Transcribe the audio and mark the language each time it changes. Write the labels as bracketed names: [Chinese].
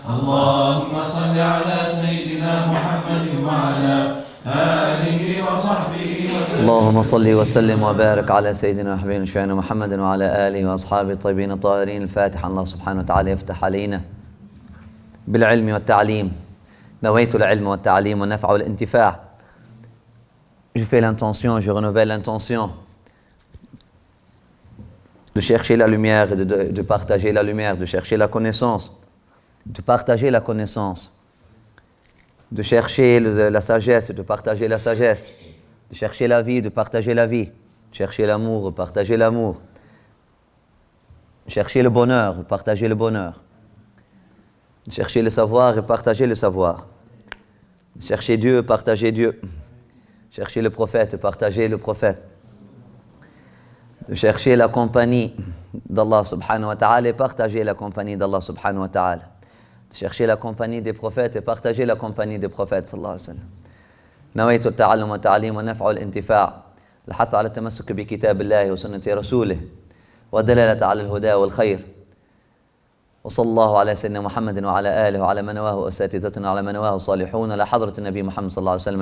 [Arabic] اللهم صل على سيدنا محمد وعلى آله وصحبه وسلم. اللهم صل وسلم وبارك على سيدنا وحبيبنا شفيعنا محمد وعلى آله وأصحابه الطيبين الطاهرين الفاتحة. الله سبحانه وتعالى يفتح علينا بالعلم والتعليم. نويت العلم والتعليم والنفع والانتفاع. [French] Je fais l'intention, je renouvelle l'intention de chercher la lumière et de partager la lumière, de chercher la connaissance, de partager la connaissance, de chercher la sagesse, de partager la sagesse, de chercher la vie, de partager la vie, de chercher l'amour, de partager l'amour, de chercher le bonheur, de partager le bonheur, de chercher le savoir et partager le savoir, de chercher Dieu, partager Dieu, de chercher le prophète, partager le prophète, de chercher la compagnie d'Allah [Arabic] subhanahu wa ta'ala [French] et partager la compagnie d'Allah subhanahu wa ta'ala, de chercher la compagnie des prophètes et partager la compagnie des prophètes [Arabic] sallallahu alayhi wa sallam. نويت التعلم والتعليم والنفع والانتفاع، الحث على التمسك بكتاب الله وسنة رسوله ودلالة على الهدى والخير. وصلى الله على سيدنا محمد وعلى آله وعلى من نواه أساتذتنا وعلى من نواه الصالحون لحضرة النبي محمد صلى الله عليه وسلم.